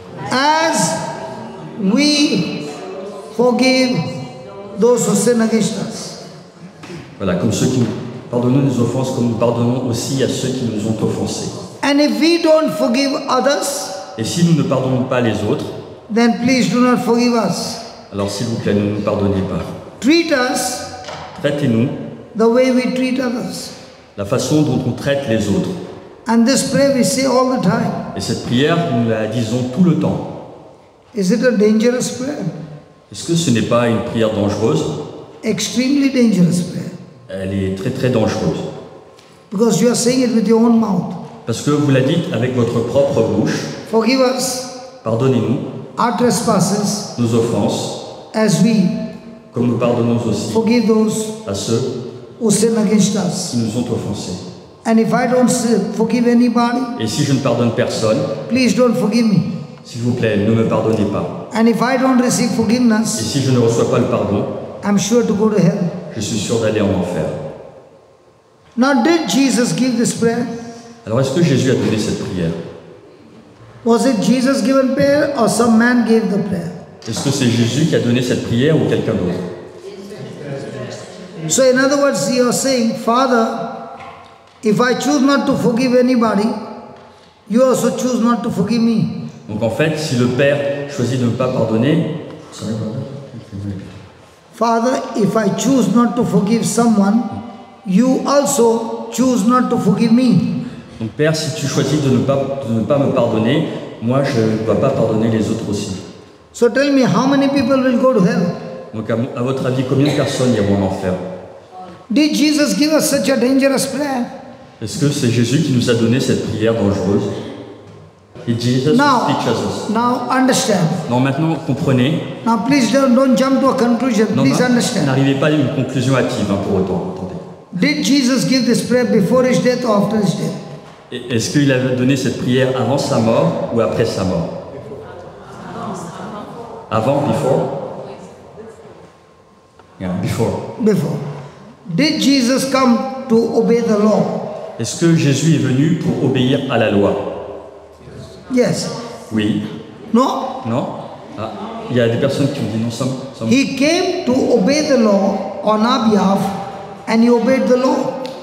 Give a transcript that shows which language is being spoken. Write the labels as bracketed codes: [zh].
[en] as we forgive those who sin against us. [fr] voilà, comme ceux qui nous pardonnons nos offenses, comme nous pardonnons aussi à ceux qui nous ont offensés. [en] And if we don't forgive others, [fr] Et si nous ne pardonnons pas les autres, [en] then please do not forgive us. [fr] alors s'il vous plaît, ne nous pardonnez pas. [en] Treat us [fr] Traitez-nous [en] the way we treat others. [fr] la façon dont on traite les autres. [en] And this prayer we say all the time. [fr] Et cette prière, nous la disons tout le temps. [en] Is it a dangerous prayer? [fr] Est-ce que ce n'est pas une prière dangereuse? [en] Extremely dangerous prayer. [fr] Elle est très très dangereuse. [en] Because you are saying it with your own mouth. [fr] Parce que vous la dites avec votre propre bouche. [en] Forgive us [fr] Pardonnez-nous [en] our trespasses [fr] nos offenses, [en] as we [fr] comme nous pardonnons aussi [en] forgive those [fr] à ceux [en] who sin against us. [fr] qui nous ont offensés. [en] And if I don't forgive anybody, [fr] Et si je ne pardonne personne, [en] please don't forgive me. [fr] s'il vous plaît, ne me pardonnez pas. [en] And if I don't receive [fr] Et [en] forgiveness, [fr] si je ne reçois pas le pardon, [en] I'm sure to go to hell. [fr] je suis sûr d'aller en enfer. [en] Now, did Jesus give this prayer? [fr] Alors est-ce que Jésus a donné cette prière? [en] Was it Jesus given prayer or some man gave the prayer? [fr] Est-ce que c'est Jésus qui a donné cette prière ou quelqu'un d'autre? [en] So, in other words, you are saying, Father, if I choose not to forgive anybody, you also choose not to forgive me. [fr] Donc en fait, si le Père choisit de ne pas pardonner, [en] Father, if I choose not to forgive someone, you also choose not to forgive me. [fr] Donc Père, si tu choisis de ne pas me pardonner, moi je ne dois pas pardonner les autres aussi. [en] So tell me, how many people will go to hell? [fr] Donc à votre avis, combien de personnes iront en enfer? [en] Did Jesus give us such a dangerous prayer? [fr] Est-ce que c'est Jésus qui nous a donné cette prière dangereuse? [en] Did Jesus teach us? Now understand. [fr] Non, maintenant comprenez. [en] Now please don't jump to a conclusion. [fr] Non, [en] Please understand. [fr] n'arrivez pas à une conclusion hâtive pour autant. Attendez. [en] Did Jesus give this prayer before his death or after his death? [fr] Est-ce qu'il a donné cette prière avant sa mort ou après sa mort? [en] Avant, before? Yeah, before. Before. Did Jesus come to obey the law? [fr] Est-ce que Jésus est venu pour obéir à la loi? [en] Yes. [fr] Oui. [en] No? [fr] Non? Ah, il y a des personnes qui ont dit non, some. [en] He came to obey the law on our behalf and he obeyed the law.